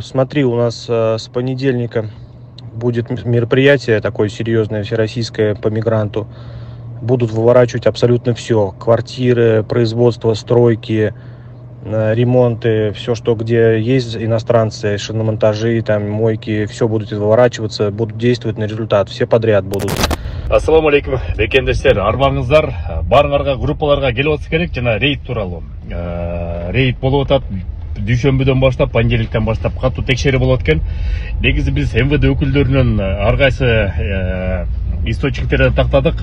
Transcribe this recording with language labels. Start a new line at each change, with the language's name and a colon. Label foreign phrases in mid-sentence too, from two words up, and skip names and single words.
Russian: Смотри, у нас с понедельника будет мероприятие такое серьезное, всероссийское по мигранту. Будут выворачивать абсолютно все. Квартиры, производство, стройки, ремонты, все, что где есть иностранцы, шиномонтажи, там, мойки, все будут выворачиваться, будут действовать на результат. Все подряд будут.
Kyrgyz: Ассаламу алейкум, бекендештер, арбаңыздар, барыңарга группаларга келип атса керек жана рейд тууралуу. Рейд болуп атат. Дүйшөмбүдөн баштап, понедельниктен баштап катуу текшерүү болот экен. Негизи биз МВД өкүлдөрүнөн ар кайсы источниктерден тактадык.